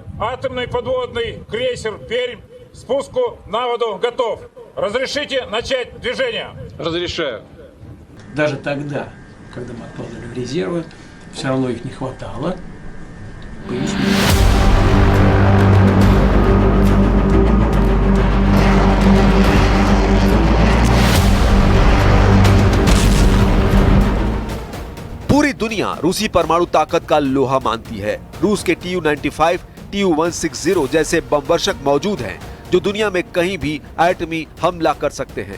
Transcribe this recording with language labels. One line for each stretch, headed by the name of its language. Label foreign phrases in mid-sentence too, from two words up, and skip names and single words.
Russian: Атомный подводный крейсер «Пермь» спуску на воду готов. Разрешите начать движение? Разрешаю. Даже тогда, когда мы откладывали резервы, все равно их не хватало. Поясню.
Hindi: पूरी दुनिया रूसी परमाणु ताकत का लोहा मानती है। रूस के Tu-95, Tu-160 जैसे बमवर्षक मौजूद हैं जो दुनिया में कहीं भी एटमी हमला कर सकते हैं।